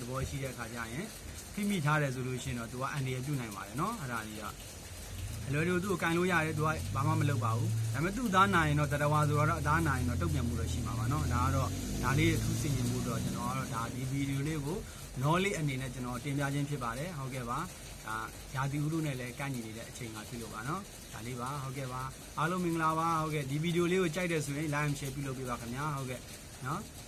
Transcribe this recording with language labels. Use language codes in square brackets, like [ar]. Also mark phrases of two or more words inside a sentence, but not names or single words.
[my] ဘောရှိတဲ့အခါကျရင်ဖိမိထားတယ်ဆိုလို့ရှိရင်တော့သူကအန်ဒီရပြုတ်နိုင်ပါတယ်နော်အဲ့ဒါလေးကအလွယ်တကူသူ့ကိုကန်လို့ရတယ်သူကဘာမှမလုပ်ပါဘူးဒါပေမဲ့သူ့အသားနာရင်တော့တရဝါဆိုတော့အသားနာရင်တော့တုတ်ပြန်မှုတော့ရှိမှာပါနော်ဒါကတော့ဒါလေးအထူးဆင်ခြင်မှုတော့ကျွန်တော်ကတော့ဒါဒီဗီဒီယိုလေးကို knowledge အနေနဲ့ကျွန်တော်တင်ပြခြင်းဖြစ်ပါတယ်ဟုတ်ကဲ့ပါဒါရာသီဥတုနဲ့လည်းကန့်ညီနေတဲ့အချိန်ကဖြစ်လို့ပါနော်ဒါလေးပါဟုတ်ကဲ့ပါအားလုံးမင်္ဂလာပါဟုတ်ကဲ့ဒီဗီဒီယိုလေးကိုကြိုက်တယ်ဆိုရင် [en] like and share [my] ပြုလုပ်ပေးပါခင်ဗျာဟုတ်ကဲ့နော်